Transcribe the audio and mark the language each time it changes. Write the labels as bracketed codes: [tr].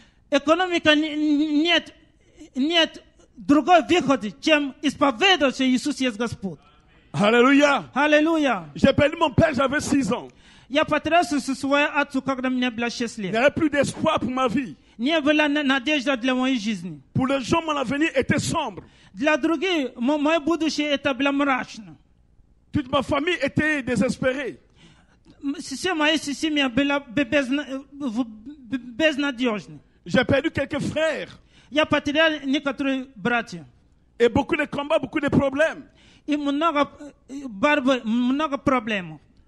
[ru] Экономика нет другой выхода, чем исповедовать, что Иисус есть Господь. [fr] Alléluia. [ru] Аллилуйя. [fr] J'ai perdu mon père, j'avais 6 ans. [ru] Я потерялся со своей отцу, когда мне было 6 [fr] Il [ru] лет. [fr] n'y avait plus d'espoir pour ma vie. [ru] Не было надежды для моей жизни. [fr] Pour les gens, mon avenir était sombre. [ru] Для других, мое будущее это было мрачно. [fr] Toute ma famille était désespérée. [ru] Вся моя семья была безнадежна. [fr] J'ai perdu quelques frères. [ru] Я потерял некоторые братья. [fr] Et beaucoup de combats, beaucoup de problèmes. [ru] И много борьбы, много проблем.